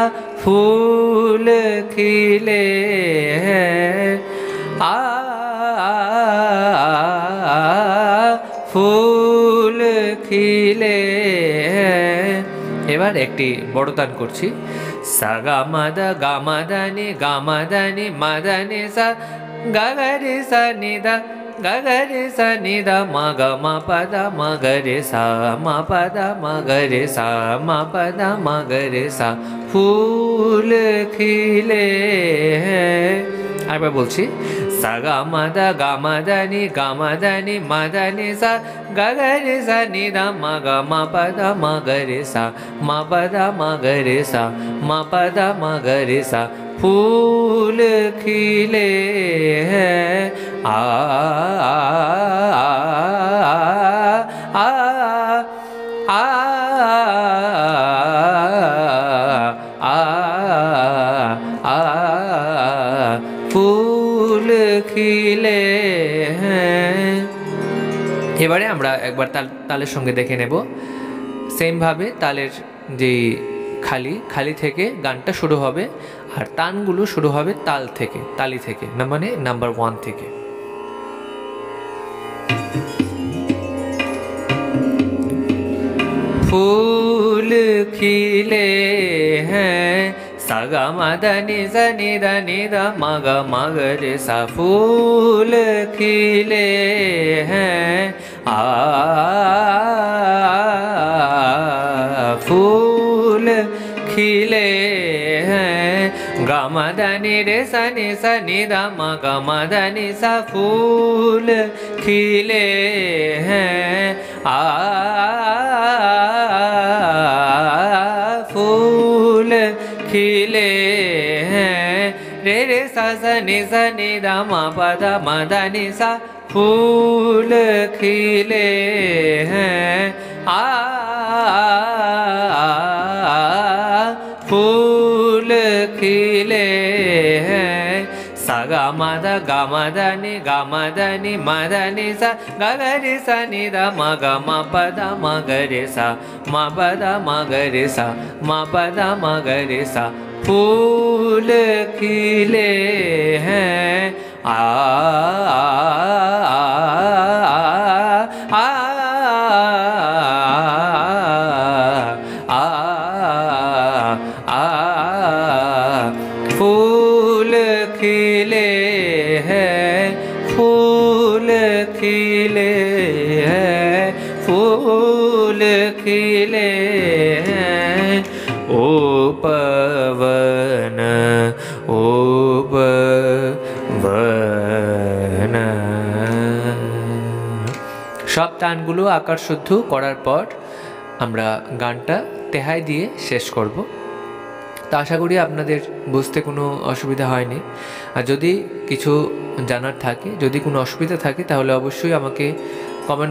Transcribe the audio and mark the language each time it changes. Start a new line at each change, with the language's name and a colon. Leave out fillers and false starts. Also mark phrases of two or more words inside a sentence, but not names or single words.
Hindi: फूल खिले आ फूल खिले।
Bangla: এবার একটি বড় তান করছি। sa ga ma da ni ma da ni sa ga re sa ni da ga re sa ni da ma ga ma pa da ma ga re sa ma pa da ma ga re sa ma pa da ma ga re sa
Hindi: फूल खिले हैं
Bangla: আরেকবার বলছি সা গা মা দা নি মা দা নি সা গা রে সা নি দা মা গা মা পা দা মা গা রে সা মা পা দা মা গা রে সা মা পা দা মা গা রে সা
Hindi: फूल खिले हैं आ आ आ
Bangla: ফুল খিলে হ্যাঁ এবারে আমরা একবার তালের সঙ্গে দেখে নেব সেম ভাবে তালের যে খালি থেকে গানটা শুরু হবে আর তানগুলো শুরু হবে তালি থেকে না মানে নাম্বার 1 থেকে
Hindi: फूल खिले हैं सा गा मा दा नि दा मा गा मा गा रे सा फूल खिले हैं फूल खिले हैं गा मा दा नि रे सा नि दा मा गा मा दा नि सा फूल खिले हैं फूल खिले हैं रे रे सा नि दा मा पा दा नि सा फूल खिले हैं फूल खिले हैं सा गा मा दा नि मा दा नि सा गा रे सा नि दा मा गा मा पा दा मा गा रे सा मा पा दा मा गा रे सा मा पा दा मा गा रे सा फूल खिले हैं फूल खिले हैं फूल खिले हैं फूल खिले हैं ओ पवन ओ पवन
Bangla: সব টানগুলো আকার শুদ্ধ করার পর আমরা গানটা তেহাই দিয়ে শেষ করব তো আশা করি আপনাদের বুঝতে কোনো অসুবিধা হয়নি আর যদি কিছু জানার থাকে যদি কোনো অসুবিধা থাকে তাহলে অবশ্যই আমাকে কমেন্ট